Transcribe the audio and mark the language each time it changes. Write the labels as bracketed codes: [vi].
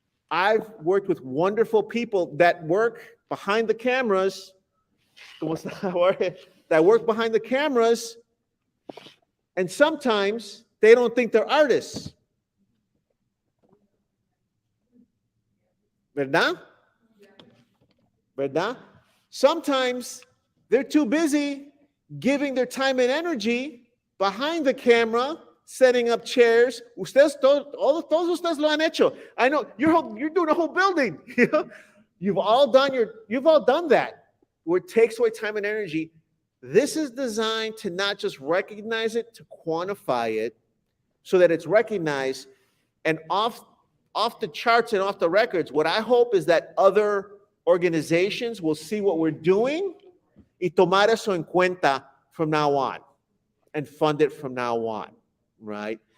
[en] I've worked with wonderful people that work behind the cameras, that work behind the cameras, and sometimes they don't think they're artists. [es] ¿Verdad? ¿Verdad? [en] Sometimes they're too busy giving their time and energy behind the camera, setting up chairs. [es] Ustedes, todos ustedes lo han hecho. [en] I know you're doing a whole building. You've all done that. Where it takes away time and energy. This is designed to not just recognize it, to quantify it, so that it's recognized. And off the charts and off the records, what I hope is that other organizations will see what we're doing [es] y tomar eso en cuenta [en] from now on and fund it from now on, right?